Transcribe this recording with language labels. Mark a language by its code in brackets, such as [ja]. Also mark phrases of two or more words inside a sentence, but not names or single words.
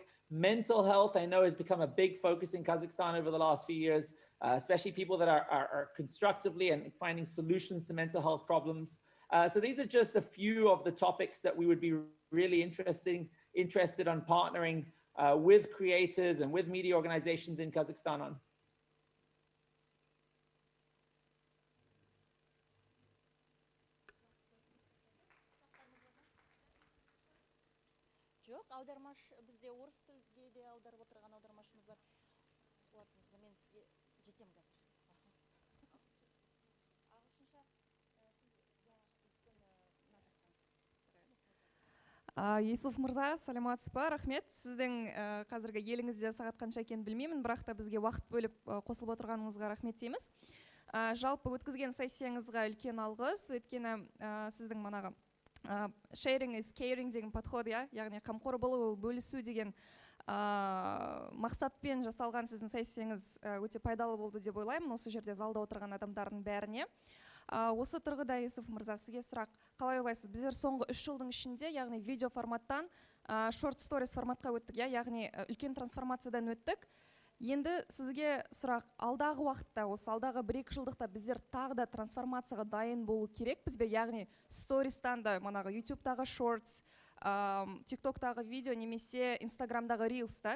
[en] Mental health, I know, has become a big focus in Kazakhstan over the last few years, especially people that are constructively and finding solutions to mental health problems. So these are just a few of the topics that we would be really interested on partnering with creators and with media organizations in Kazakhstan on. [kk] Жоқ, аудармаш бізде орыс тілге де аударып отырған аудармашымыз бар. Мен сізге жетем қазір. Ағылшынша Юсуф мырза, саламатсыз ба? Рахмет. Сіздің қазіргі еліңізде сағат қанша екенін білмеймін, бірақ та бізге уақыт бөліп қосылып отырғаныңызға рахмет дейміз. Жалпы өткізген сессияңызға үлкен алғыс, өйткені сіздің манағы [en] sharing is caring [kk] деген подход, яғни қамқор болу, ол бөлісу деген мақсатпен жасалған сіздің сессияңыз өте пайдалы болды деп ойлаймын, осы жерде залда отырған адамдардың бәріне. Осы тұрғыда Юсуф мырза, сізге сұрақ, қалай ойлайсыз? Біздер соңғы 3 жылдың ішінде, яғни видео форматтан [en] short stories [kk] форматқа өттік, яғни үлкен трансформациядан өттік. Енді сізге сұрақ, алдағы уақытта, осы алдағы 1-2 жылдықта біздер тағы да трансформацияға дайын болу керекпіз бе? Яғни стористан да, манағы YouTube-тағы shorts, TikTok-тағы видео, немесе Instagram-дағы reels та.